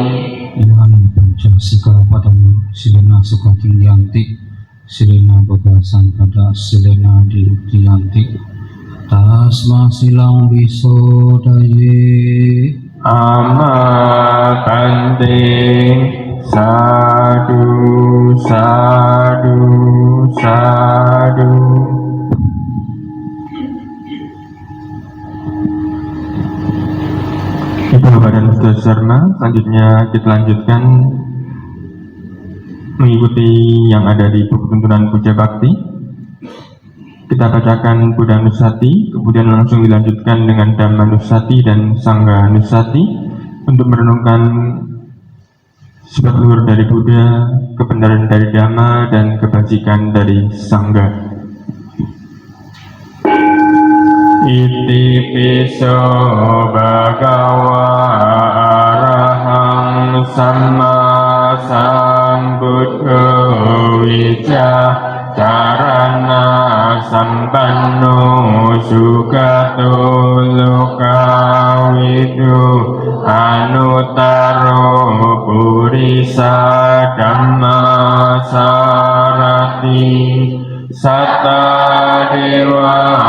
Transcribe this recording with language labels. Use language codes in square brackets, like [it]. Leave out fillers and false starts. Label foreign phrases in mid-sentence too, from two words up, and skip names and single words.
[pi] Ilhani Panca Sikapadang Silena Sukatingyanti Silena Bagasan pada Silena Diyanti Tasma Silang Bisodaye. Amabante Sadu Sadu Sadu. [id] Itu badan Ustaz Dharma. Selanjutnya kita lanjutkan mengikuti yang ada di buku tuntunan Puja Bakti. Kita bacakan Buddha Nusati, kemudian langsung dilanjutkan dengan Dhamma Nusati dan Sangha Nusati untuk merenungkan sifat luhur dari Buddha, kebenaran dari Dhamma, dan kebajikan dari Sangha. [pi] Iti piso bhagawa arahang samma sambuddho wicacarana sampanno sugato lokawidu anuttaro purisa dhamma sarati satta dewa